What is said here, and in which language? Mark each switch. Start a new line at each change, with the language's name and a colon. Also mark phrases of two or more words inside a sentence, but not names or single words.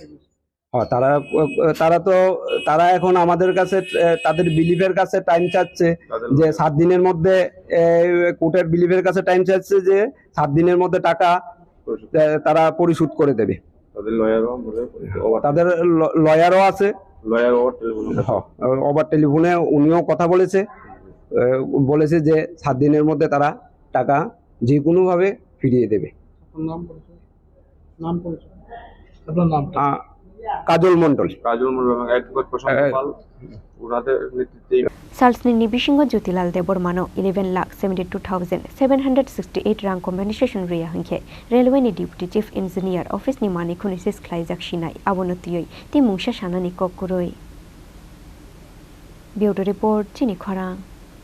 Bangla: তারা এখন আমাদের কাছে তাদের বিলিফের কাছে টাইম চাচ্ছে যে 7 দিনের মধ্যে কোর্টের বিলিফের কাছে টাইম চাচ্ছে যে 7 দিনের মধ্যে টাকা তারা পরিশোধ করে দেবে তাদের লয়ারও আছে
English: over telephone
Bangla: উনিও কথা বলেছে যে 7 দিনের মধ্যে তারা টাকা যে কোনো ভাবে ফিরিয়ে দেবে কাজল মণ্ডল
Kok Borok: Salsni Bishingo Jyotilal Debbarma 11,72,768 rang compensation Ria Hunke Railway ni
English: Deputy Chief Engineer Office
Kok Borok: ni Mani Khunisis Klaijak Shinai Abonotiyoi Ti Mungsha Shanani Kokuroi
English: Bureau Report
Kok Borok: Chini Khorang